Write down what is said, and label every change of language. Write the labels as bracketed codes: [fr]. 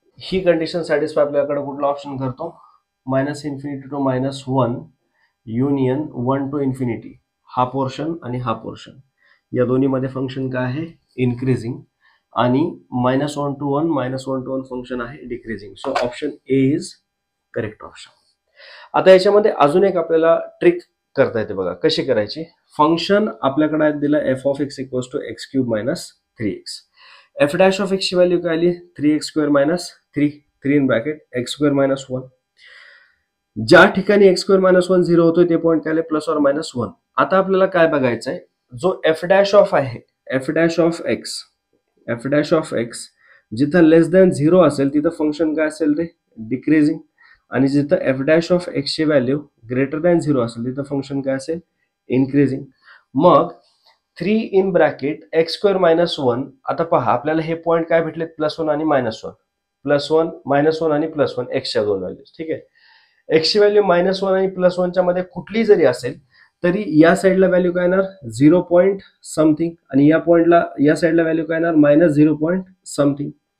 [mr] ही condition satisfy आपल्याकडे कुठला option करतो, minus infinity to minus 1 union 1 to infinity. हा पोर्शन आणि हा पोर्शन, या दोन्ही मध्ये फंक्शन काय आहे, इन्क्रीजिंग. आणि मायनस 1 टू 1 फंक्शन आहे decreasing. [en] So option A is correct option. [mr] आता याच्यामध्ये अजून एक आपल्याला ट्रिक करता येते बघा, कशी करायची. फंक्शन आपल्याकडे दिलं F of x equals to x cube minus 3x. F dash of x ची व्हॅल्यू काय आली, 3x square minus 3 in bracket x square minus 1. ज्या ठिकाणी एक्स स्क्वेअर मायनस 1 0 होतोय ते पॉईंट काय आले, प्लस और मायनस 1. आता आपल्याला काय बघायचं आहे, जो एफ डॅश ऑफ आहे, एफ डॅश ऑफ एक्स जिथं लेस दॅन 0 असेल तिथं फंक्शन काय असेल, ते डिक्रीजिंग. आणि जिथं एफ डॅश ऑफ एक्स ची व्हॅल्यू ग्रेटर दॅन 0 असेल तिथं फंक्शन काय असेल, इन्क्रीजिंग. मग 3 in bracket x square minus 1. आता पहा आपल्याला हे पॉईंट काय भेटलेत, प्लस 1 आणि मायनस 1. प्लस 1 मायनस 1 आणि प्लस 1 एक्सच्या दोन व्हॅल्यूज. ठीक आहे, एक्सची व्हॅल्यू मायनस 1 आणि प्लस 1 च्या मध्ये कुठली जरी असेल तरी या साईडला व्हॅल्यू काय येणार, 0 पॉईंट समथिंग. आणि या पॉइंटला या साईडला व्हॅल्यू काय येणार, मायनस 0 पॉईंट समथिंग.